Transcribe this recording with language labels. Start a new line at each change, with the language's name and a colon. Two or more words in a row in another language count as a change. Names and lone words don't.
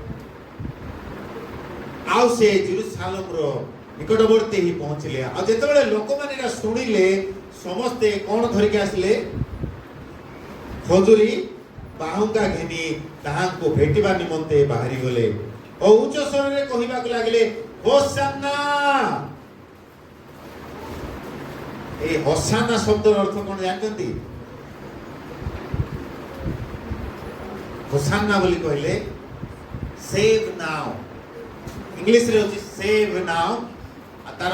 Odia: ଆଉ ସେ ଜେରୁସାଲେମର ନିକଟବର୍ତ୍ତୀ ହିଁ ପହଞ୍ଚିଲେ। ଆଉ ଯେତେବେଳେ ଲୋକମାନେ ଏଟା ଶୁଣିଲେ, ସମସ୍ତେ କ'ଣ ଧରିକି ଆସିଲେ? ଖଜୁରୀ ବାହୁଙ୍ଗା ଘେନି ତାହାଙ୍କୁ ଭେଟିବା ନିମନ୍ତେ ବାହାରି ଗଲେ ଓ ଉଚ୍ଚ ସ୍ୱରରେ କହିବାକୁ ଲାଗିଲେ, ହୋଶାନା।
Bangla: এই হোসানা শব্দের অর্থ কোন জানেন? হোসানা বলি কহিলে
English: save now,
Bangla: ইংলিশ রে হচ্ছে
English: save now,
Bangla: আর তার